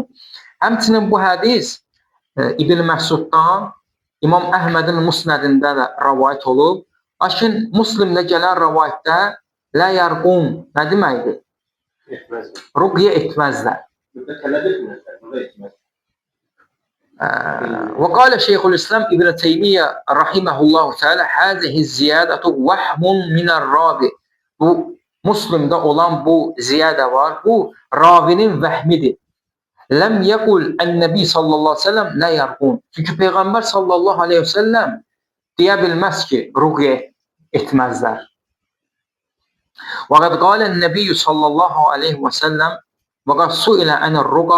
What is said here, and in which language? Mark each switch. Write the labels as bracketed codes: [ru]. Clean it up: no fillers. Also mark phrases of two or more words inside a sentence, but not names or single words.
[az] Həmçinin bu hədis İbn Məsuddan İmam Əhmədin Musnədində də rəvayət olub. Lakin Müslimdə gələn rəvayətdə [ar] لا يرقون [az] nə deməkdir? Ruqya etməzlər. Tələb etməzlər, ruqya etməzlər. [ar] وقال شيخ الإسلام ابن تيمية رحمه الله تعالى هذه الزيادة وهم من الراvi. [az] Bu Müslimdə olan bu ziyadə var. Bu ravinin vəhmidir. [ar] لم يقل النبي صلى الله عليه وسلم لا يرقون. [az] Çünki Peyğəmbər [ar] صلى الله عليه وسلم [az] deyə bilməz ki, ruqya etməzlər. [ar] وقد قال النبي صلى الله عليه وسلم وقد سئل عن الرقى.